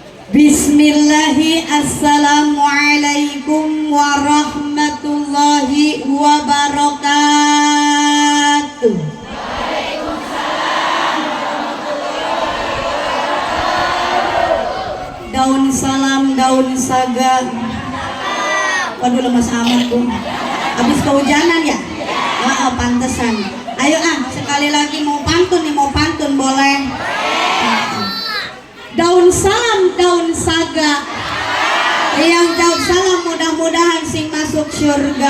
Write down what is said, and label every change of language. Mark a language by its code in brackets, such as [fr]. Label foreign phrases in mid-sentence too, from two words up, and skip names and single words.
[ar] بسم الله السلام عليكم ورحمة الله وبركاته. [id] Daun salam, daun saga. Waduh, lemas amat tuh. Habis kehujanan ya? Pantesan. Ayo sekali lagi mau pantun boleh. Daun salam, daun saga. Yang jawab salam mudah-mudahan sing masuk surga.